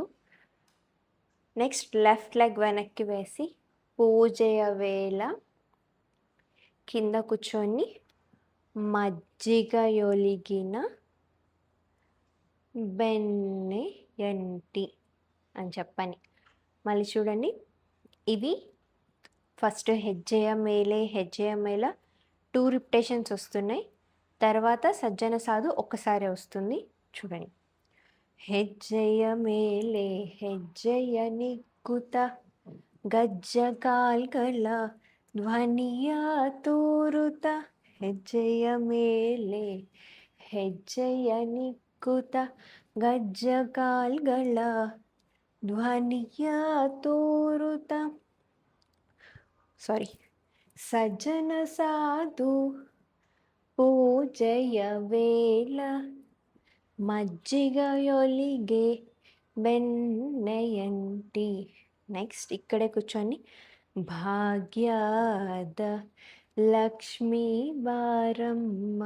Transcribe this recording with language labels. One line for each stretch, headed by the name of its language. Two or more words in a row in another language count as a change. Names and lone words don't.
Telugu: నెక్స్ట్
English: left leg
Telugu: వెనక్కి వేసి
Kannada: ಪೂಜೆಯ ವೇಳೆ
Telugu: కింద కూర్చొని
Kannada: ಮಜ್ಜಿಗೆಯೊಳಗಿನ ಬೆಣ್ಣೆಯಂತೆ
Telugu: అని చెప్పని. మళ్ళీ చూడండి, ఇవి ఫస్ట్
Kannada: ಹೆಜ್ಜೆಯ ಮೇಲೆ ಹೆಜ್ಜೆಯ ಮೇಲೆ
Telugu: 2 రిపిటేషన్స్ వస్తున్నాయి. తర్వాత
Kannada: ಸಜ್ಜನ ಸಾಧು
Telugu: ఒక్కసారి వస్తుంది. చూడండి.
Kannada: ಹೆಜ್ಜೆಯ ಮೇಲೆ ಹೆಜ್ಜೆಯ ನಿಕ್ಕುತ ಗಜ್ಜ ಕಾಲ್ಗಳ ಧ್ವನಿಯ ತೋರುತ. ಹೆಜ್ಜೆಯ ಮೇಲೆ ಹೆಜ್ಜೆಯ ನಿಕ್ಕುತ ಗಜ್ಜ ಕಾಲ್ಗಳ ಧ್ವನಿಯ ತೋರುತ. ಸಾರಿ. ಸಜ್ಜನ ಸಾಧು ಪೂಜೆಯ ವೇಳೆ ಮಜ್ಜಿಗೆಯೊಳಗೆ ಬೆಣ್ಣೆಯಂತೆ.
Telugu: నెక్స్ట్ ఇక్కడే కూర్చొని భాగ్యాద లక్ష్మీ బారమ్మ.